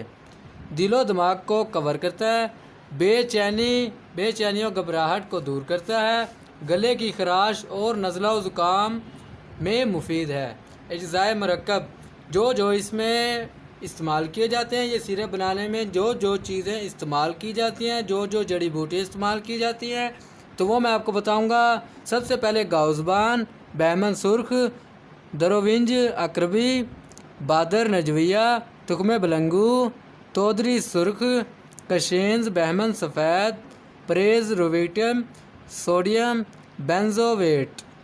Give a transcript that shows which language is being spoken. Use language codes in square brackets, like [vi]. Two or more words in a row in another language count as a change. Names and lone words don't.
[ur] دل و دماغ کو کور کرتا ہے، بے چینی و گھبراہٹ کو دور کرتا ہے، گلے کی خراش اور نزلہ و زکام میں مفید ہے۔ اجزائے مرکب جو اس میں استعمال کیے جاتے ہیں، یہ سیرپ بنانے میں جو چیزیں استعمال کی جاتی ہیں، جو جڑی بوٹی استعمال کی جاتی ہیں، تو وہ میں آپ کو بتاؤں گا۔ سب سے پہلے گاؤزبان، بہمن سرخ، دروونج عقربی، بادر نجویہ، تخم بلنگو، تودری سرخ، کشینز، بہمن سفید، پریز رویٹم، [en] sodium benzoate.